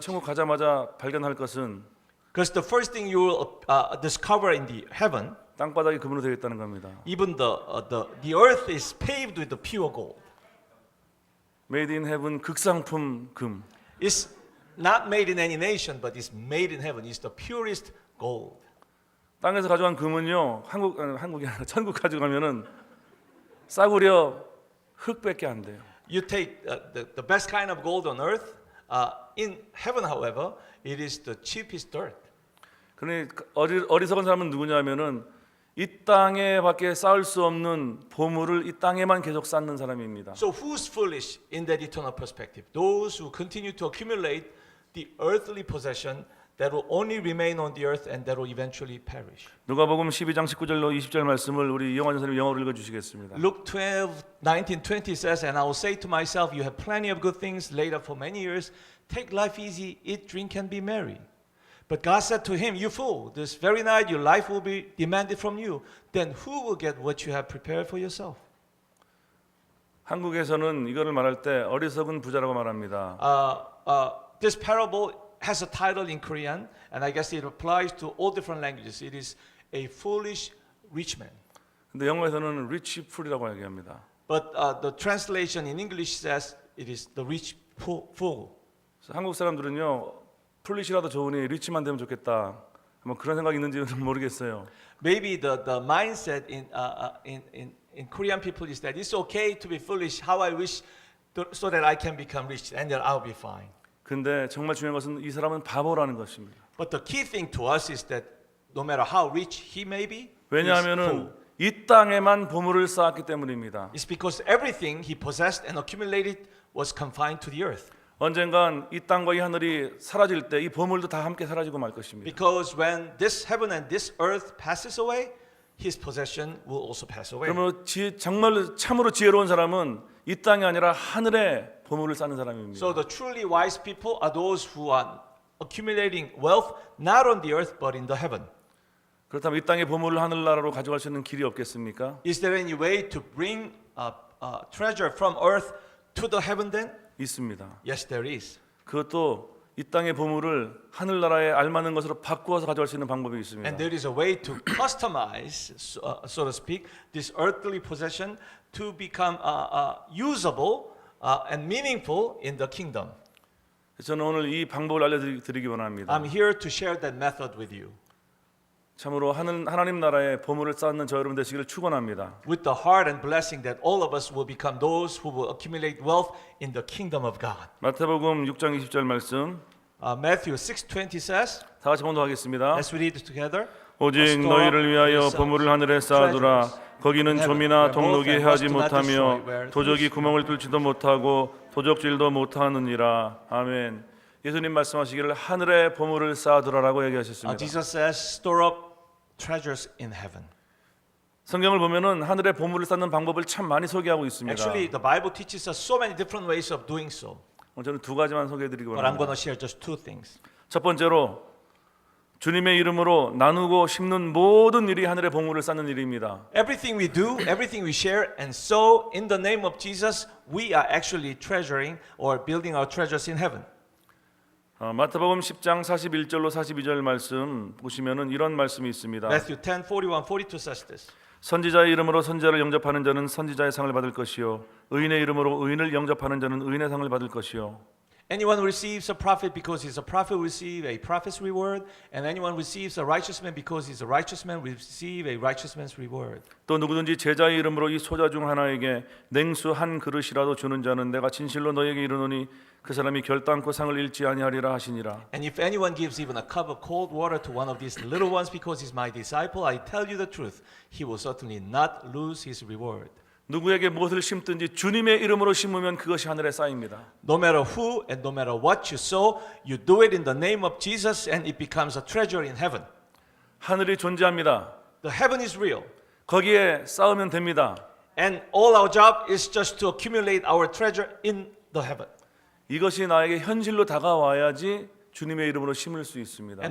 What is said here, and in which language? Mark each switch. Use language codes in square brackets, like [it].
[ko] 천국 가자마자 발견할 것은 [en] Because the first thing you will discover in the heaven, [ko] 땅바닥이 금으로 되어 있다는 겁니다. [en] even the earth is paved with the pure gold. Made in heaven [ko] 극상품 금. [en] It's not made in any nation, but it's made in heaven. It's the purest gold. [ko] 땅에서 가져간 금은요. 한국이 아니라 천국 가져가면은 싸구려 흙밖에 안 돼요. [en] You take the best kind of gold on earth. In heaven, however, it is the cheapest dirt. [ko] 그러니 어리석은 사람은 누구냐면은 이 땅에밖에 쌓을 수 없는 보물을 이 땅에만 계속 쌓는 사람입니다. [en] So who's foolish in that eternal perspective? Those who continue to accumulate the earthly possession that will only remain on the earth and that will eventually perish. [ko] 누가복음 12장 19절로 20절 말씀을 우리 이영환 선생님 영어로 읽어 주시겠습니다. [en] Luke 12:19-20 says, and I will say to myself, you have plenty of good things laid up for many years. Take life easy, eat, drink, and be merry. But God said to him, you fool, this very night your life will be demanded from you. Then who will get what you have prepared for yourself? [ko] 한국에서는 이거를 말할 때 어리석은 부자라고 말합니다. [en] This parable has a title in Korean, and I guess it applies to all different languages. It is a foolish rich man. [ko] 근데 영어에서는 [en] rich fool [ko] 이라고 얘기합니다. [en] But the translation in English says it is the rich fool. [ko] 그래서 한국 사람들은요, 풀리시라도 좋으니 리치만 되면 좋겠다. 뭐 그런 생각이 있는지는 모르겠어요. [en] Maybe the mindset in Korean people is that it's okay to be foolish. How I wish so that I can become rich, and then I'll be fine. [ko] 근데 정말 중요한 것은 이 사람은 바보라는 것입니다. [en] But the key thing to us is that no matter how rich he may be, [ko] 왜냐하면은 이 땅에만 보물을 쌓았기 때문입니다. [en] it's because everything he possessed and accumulated was confined to the earth. [ko] 언젠간 이 땅과 이 하늘이 사라질 때 이 보물도 다 함께 사라지고 말 것입니다. [en] Because when this heaven and this earth passes away, his possession will also pass away. [ko] 그러면 정말 참으로 지혜로운 사람은 이 땅이 아니라 하늘에 보물을 쌓는 사람입니다. [en] So the truly wise people are those who are accumulating wealth not on the earth but in the heaven. [ko] 그렇다면 이 땅의 보물을 하늘나라로 가져갈 수 있는 길이 없겠습니까? [en] Is there any way to bring treasure from earth to the heaven then? [ko] 있습니다. [en] Yes, there is. [ko] 그것도 이 땅의 보물을 하늘나라에 알맞는 것으로 바꾸어서 가져갈 수 있는 방법이 있습니다. [en] And there is a way to customize, so to speak, this earthly possession to become usable and meaningful in the kingdom. [ko] 저는 오늘 이 방법을 알려드리기 원합니다. [en] I'm here to share that method with you. [ko] 참으로 하나님 나라에 보물을 쌓는 저 여러분 되시기를 축원합니다. [en] With the heart and blessing that all of us will become those who will accumulate wealth in the kingdom of God. [ko] 마태복음 6장 20절 말씀 [en] Matthew 6:20 says, [ko] 다 같이 봉독하겠습니다. [en] let's read it together. [ko] 오직 너희를 위하여 보물을 하늘에 쌓아두라. 거기는 좀이나 동록이 해하지 못하며 도적이 구멍을 뚫지도 못하고 도적질도 못하느니라. 아멘. 예수님 말씀하시기를 하늘에 보물을 쌓아두라라고 얘기하셨습니다. [en] Jesus says, store up treasures in heaven. [ko] 성경을 보면은 하늘에 보물을 쌓는 방법을 참 많이 소개하고 있습니다. [en] Actually, the Bible teaches us so many different ways of doing so. [ko] 저는 두 가지만 소개해드리기 [en] But I'm going [ko] 원합니다. [en] to share just two things. [ko] 첫 번째로 주님의 이름으로 나누고 심는 모든 일이 하늘에 보물을 쌓는 일입니다. [en] Everything we do, everything we share and sow in the name of Jesus, we are actually treasuring or building our treasures in heaven. [ko] 마태복음 10장 41절로 42절 말씀 보시면은 이런 말씀이 있습니다. [en] Matthew 10, 41, 42 says this. [ko] 선지자의 이름으로 선지자를 영접하는 자는 선지자의 상을 받을 것이요 의인의 이름으로 의인을 영접하는 자는 의인의 상을 받을 것이요 [en] Anyone who receives a prophet because he's a prophet will receive a prophet's reward, and anyone who receives a righteous man because he's a righteous man will receive a righteous man's reward. [ko] 또 누구든지 제자의 이름으로 이 소자 중 하나에게 냉수 한 그릇이라도 주는 자는 내가 진실로 너에게 이르노니 그 사람이 결단코 상을 잃지 아니하리라 하시니라. [en] And if anyone gives even a cup of cold water to one of these little ones because he's my disciple, I tell you the truth, he will certainly not lose his reward. [ko] 누구에게 무엇을 심든지 주님의 이름으로 심으면 그것이 하늘에 쌓입니다. [en] No matter who and no matter what you sow, you do it in the name of Jesus and it becomes a treasure in heaven. [ko] 하늘이 존재합니다. [en] The heaven is real. [ko] 거기에 쌓으면 됩니다. [en] And all our job is just to accumulate our treasure in the heaven. [ko] 이것이 나에게 현실로 다가와야지 주님의 이름으로 심을 수 있습니다.